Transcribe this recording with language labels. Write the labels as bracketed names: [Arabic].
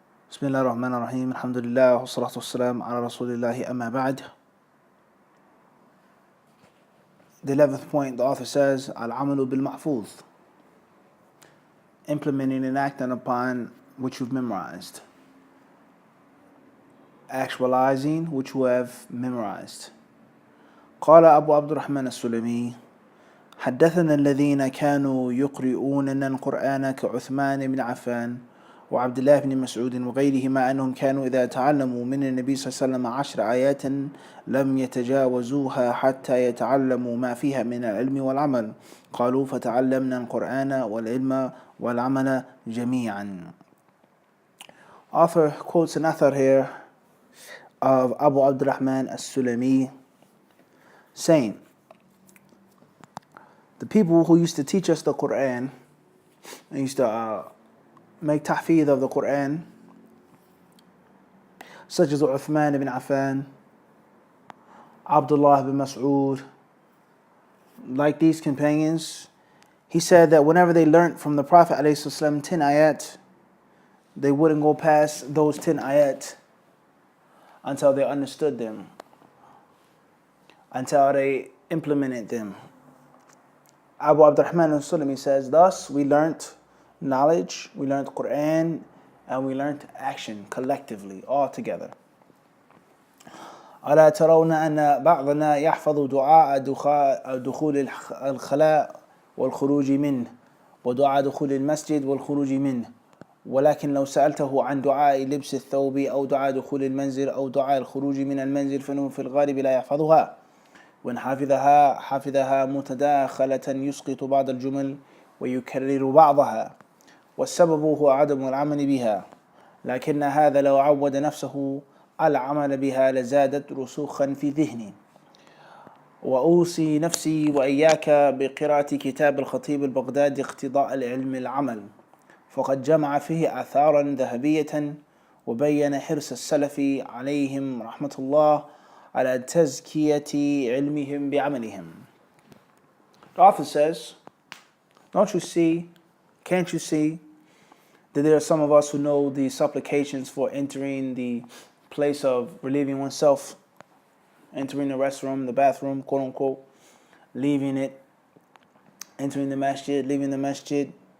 [Arabic] بسم الله الرحمن الرحيم الحمد لله والصلاة والسلام على رسول الله أما بعد. [English] The 11th point, the author says, Al-amalu bil-mahfuz, implementing and acting upon which you've memorized. Actualizing which you have memorized. [Arabic] قال أبو عبد الرحمن السلمي حدثنا الذين كانوا يقرؤوننا القرآن كعثمان بن عفان وعبد الله بن مسعود وغيرهما أنهم كانوا إذا تعلموا من النبي صلى الله عليه وسلم 10 آيات لم يتجاوزوها حتى يتعلموا ما فيها من العلم والعمل قالوا فتعلمنا القرآن والعلم والعمل جميعا. [English] Author quotes an author here of Abu Abdurrahman as-Sulami saying, the people who used to teach us the Quran, they used to make tahfidh of the Quran, such as Uthman ibn Affan, Abdullah ibn Mas'ud, like these companions, he said that whenever they learnt from the Prophet ﷺ 10 ayat, they wouldn't go past those 10 ayat until they understood them, until they implemented them. Abu Abdurrahman al-Sulami says, thus we learnt knowledge, we learned Quran, and we learned action collectively, all together. [Arabic] ألا ترون أن بعضنا يحفظ دعاء دخول الخلاء والخروج منه ودعاء دخول المسجد والخروج منه ولكن لو سألته عن دعاء لبس الثوب أو دعاء دخول المنزل أو دعاء الخروج من المنزل فإنه في الغالب لا يحفظها وإن حفظها متداخلة يسقط بعض الجمل ويكرر بعضها والسبب هو عدم العمل بها لكن هذا لو عود نفسه العمل بها لزادت رسوخا في ذهني وأوصي نفسي وإياك بقراءة كتاب الخطيب البغدادي اقتضاء العلم العمل فقد جمع فيه آثارا ذهبية وبين حرص السلف عليهم رحمة الله على تزكية علمهم بعملهم. [English] The author says, can't you see that there are some of us who know the supplications for entering the place of relieving oneself, entering the restroom, the bathroom, quote unquote, leaving it, entering the masjid, leaving the masjid.